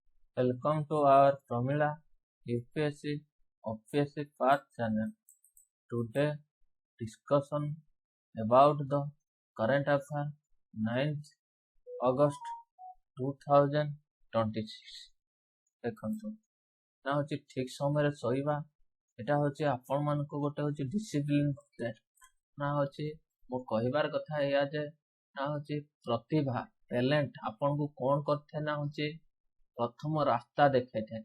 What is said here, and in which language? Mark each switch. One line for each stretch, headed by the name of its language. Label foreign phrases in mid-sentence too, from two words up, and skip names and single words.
English: Welcome to our Pramila UPSC OPSC Path channel. Today discussion about the current affair 9th August 2026.
Odia: ଦେଖନ୍ତୁ ନା ହଉଛି ଠିକ ସମୟରେ ଶୋଇବା, ଏଟା ହଉଛି ଆପଣ ମାନଙ୍କୁ ଗୋଟେ ହଉଛି ଡିସିପ୍ଲିନ ନା ହଉଛି ମୋ କହିବାର କଥା ଏଇଆ ଯେ ନା ହଉଛି ପ୍ରତିଭା ଟ୍ୟାଲେଣ୍ଟ ଆପଣଙ୍କୁ କଣ କରିଥାଏ ନା ହଉଛି ପ୍ରଥମ ରାସ୍ତା ଦେଖାଇଥାଏ।